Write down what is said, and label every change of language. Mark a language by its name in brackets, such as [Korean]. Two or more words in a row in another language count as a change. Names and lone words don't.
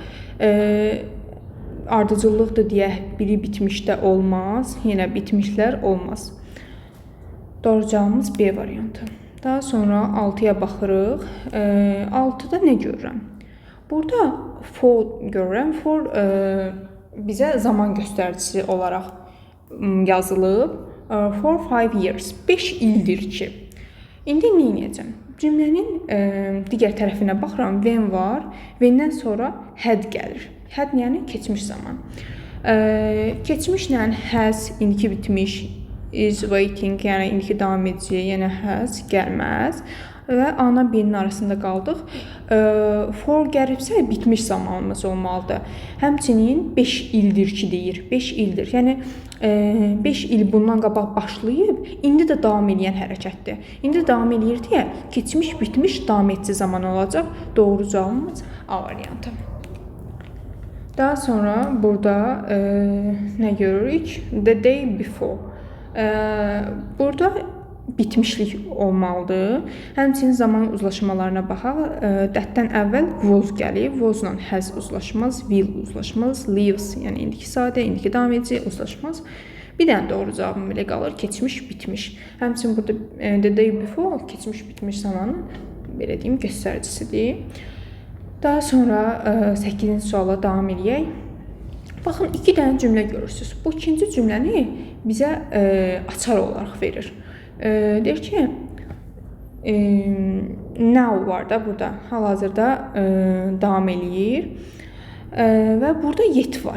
[Azerbaijani] Ardıcıllıqdır deyə biri bitmişdə olmaz, yenə bitmişlər olmaz. Doğru cavabımız B variantı. Daha sonra 6-ya baxırıq. 6-da nə görürəm? Burada for görürəm. For bizə zaman göstəricisi olaraq yazılıb. [English] For 5 years. [Azerbaijani] 5 ildir ki. İndi nə edəcəm? Cümlənin digər tərəfinə baxıram. When var. When-dən sonra had gəlir. Had yəni keçmiş zaman. Keçmişlə has, indiki bitmiş, [English] is waiting, [Azerbaijani] yəni indiki davam edici, yəni has gəlməz. Və A-la B-nin arasında qaldıq. For gəlibsə bitmiş zamanımız olmalıdır. Həmçinin 5 ildir ki deyir. 5 ildir. Yəni 5 il bundan qabaq başlayıb, indi də davam edən hərəkətdir. İndi davam eləyir deyə keçmiş, bitmiş, davam edici zaman olacaq. Doğru cavabımız A variantı. Daha sonra burada nə görürük? [English] The day before. [Azerbaijani] Burada bitmişlik olmalıdır. Həmçinin zaman uzlaşmalarına baxaq. Dətdən əvvəl was gəlib. Was-la has uzlaşmaz, will uzlaşmaz, lives, yəni indiki sadə, indiki davam edici uzlaşmaz. Bir dənə doğru cavabım belə qalır. Keçmiş, bitmiş. Həmçinin burada [English] the day before [Azerbaijani] keçmiş, bitmiş zamanın belə deyim göstəricisidir. Daha sonra 8-ci suala davam edək. Baxın, 2 dənə cümlə görürsünüz. Bu ikinci cümləni bizə açar olaraq verir. Deyir ki, now var da burada, hal-hazırda davam eləyir və burada yet var.